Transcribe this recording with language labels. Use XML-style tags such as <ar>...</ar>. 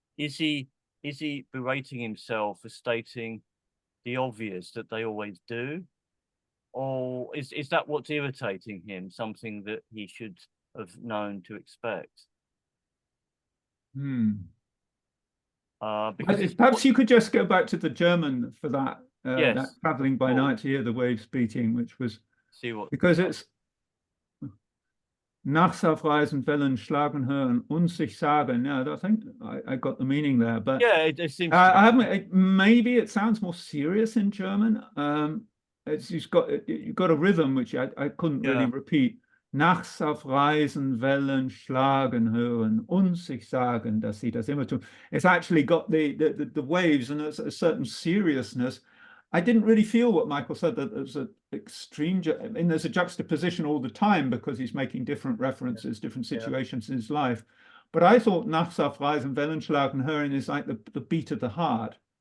<en>Is he berating himself for stating the obvious that they always do, or is that what's irritating him? Something that he should have known to expect. Because Perhaps you could just go back to the German for that. Yes, that traveling by night to hear the waves beating, which was see what because it's</en> <de>nachts auf Reisen Wellen schlagen hören und sich sagen.</de> <en>Yeah, I think I got the meaning there, but yeah, it seems. I haven't. Maybe it sounds more serious in German. You've got a rhythm which I couldn't really repeat.</en> <de>Nachts auf Reisen Wellen schlagen hören und sich sagen, dass sie das immer tun.</de> <en>It's actually got the waves and a certain seriousness. I didn't really feel what Michael said, that there's an extreme, I mean, there's a juxtaposition all the time because he's making different references, different situations in his life. But I thought</en> <de>Nachts auf Reisen Wellen schlagen hören</de> <en>is like the beat of the heart.</en>